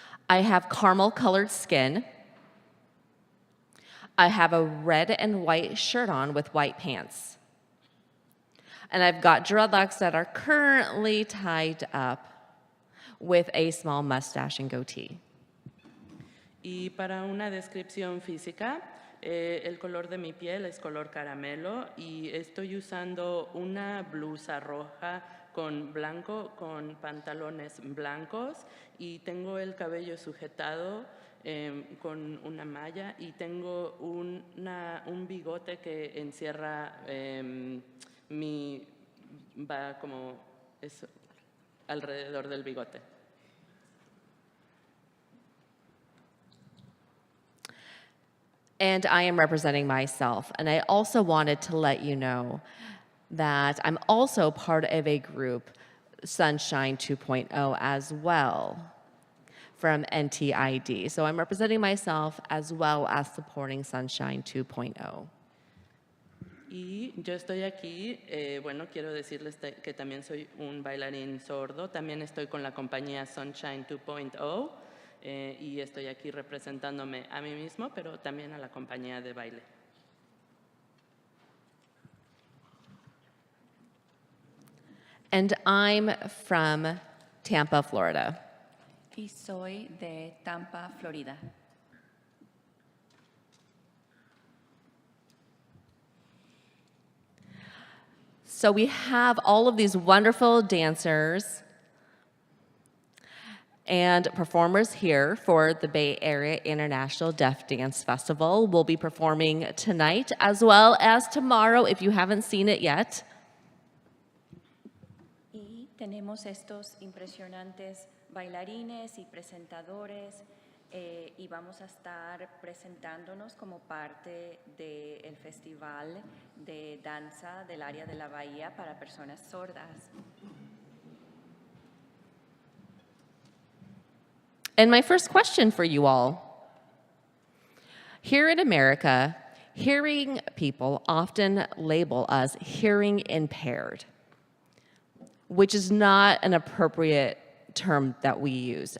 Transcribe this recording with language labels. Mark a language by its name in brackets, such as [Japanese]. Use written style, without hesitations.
[English] I have caramel-colored skin. I have a red and white shirt on with white pants. And I've got dreadlocks that are currently tied up with a small mustache and goatee. [Spanish] Y para una descripción física, el color de mi piel es color caramelo y estoy usando una blusa roja con blanco, con pantalones blancos y tengo el cabello sujetado con una malla y tengo un bigote que encierra va como es alrededor del bigote. [English] And I am representing myself. And I also wanted to let you know that I'm also part of a group, Sunshine 2.0, as well. from NTID. So I'm representing myself as well as supporting Sunshine 2.0. [Spanish] Y yo estoy aquí, bueno, quiero decirles que también soy un bailarín sordo, también estoy con la compañía Sunshine 2.0 y estoy aquí representándome a mí mismo, pero también a la compañía de baile. [English] And I'm from Tampa, Florida. [Spanish] Y soy de Tampa, Florida. [English] So we have all of these wonderful dancers and performers here for the Bay Area International Deaf Dance Festival. We'll be performing tonight as well as tomorrow if you haven't seen it yet. [Spanish] Y tenemos estos impresionantes bailarines y presentadores y vamos a estar presentándonos como parte del Festival de Danza del Área de la Bahía para personas sordas. [English] And my first question for you all. Here in America, hearing people often label us hearing impaired, which is not an appropriate term that we use.